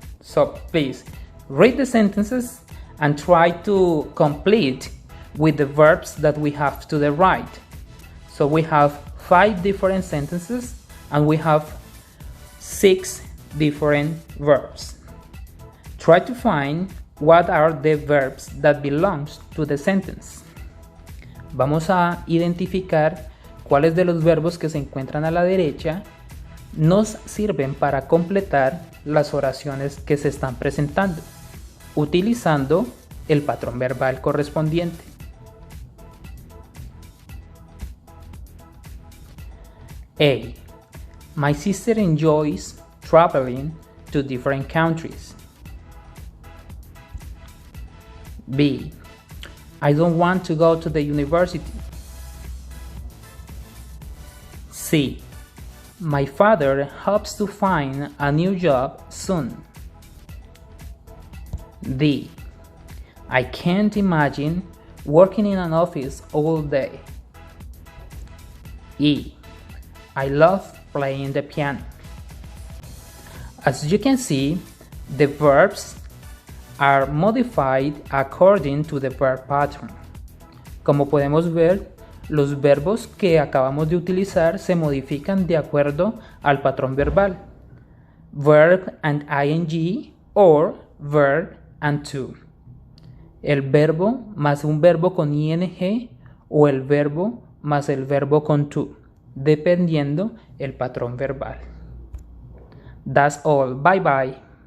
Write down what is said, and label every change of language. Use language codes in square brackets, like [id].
[en] So please read the sentences and try to complete with the verbs that we have to the right. So we have 5 different sentences and we have 6 different verbs. Try to find what are the verbs that belongs to the sentence. [es] Vamos a identificar cuáles de los verbos que se encuentran a la derecha nos sirven para completar las oraciones que se están presentando, utilizando el patrón verbal correspondiente. [en] A. My sister enjoys traveling to different countries. B. I don't want to go to the university. C. My father hopes to find a new job soon. D. I can't imagine working in an office all day. E. I love playing the piano. As you can see, the verbs are modified according to the verb pattern. [es] Como podemos ver, los verbos que acabamos de utilizar se modifican de acuerdo al patrón verbal. [en] Verb and ing or verb and to. [es] El verbo más un verbo con ing o el verbo más el verbo con to, dependiendo el patrón verbal. [en] That's all. Bye bye.